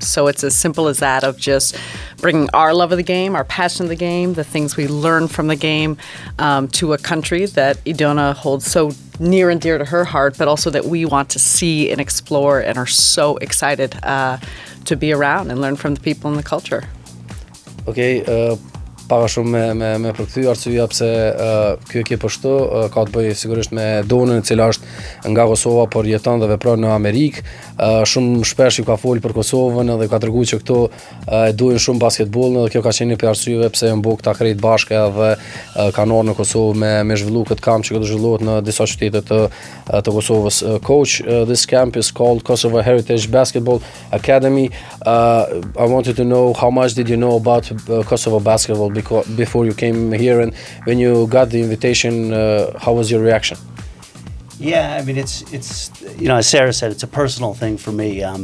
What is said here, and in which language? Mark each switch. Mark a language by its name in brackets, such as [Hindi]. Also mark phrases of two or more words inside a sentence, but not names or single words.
[English] So it's as simple as that, of just bringing our love of the game, our passion of the game, the things we learn from the game to a country that Edona holds so near and dear to her heart, but also that we want to see and explore and are so excited to be around and learn from the people and the culture. [Albanian] Okay, para shumë me përkthy arsyeja pse ky ekip ashtu ka të bëjë sigurisht me Donën, e cila është nga Kosova por jeton dhe vepron në Amerikë. Shumë shpesh ju ka folur për Kosovën dhe ka treguar që këtu e duajnë shumë basketbollin dhe kjo ka qenë një për arsyeve pse janë bërë këta krejt bashkë dhe kanë ardhur në Kosovë me zhvillu këtë kamp që do zhvillohet në disa qytete të Kosovës. [English] Coach, this camp is called Kosova Heritage Basketball Academy. I wanted to know how much did you know about Kosovo basketball before you came here, and when you got the invitation, how was your reaction? Yeah, I mean, it's as Sarah said, it's a personal thing for me.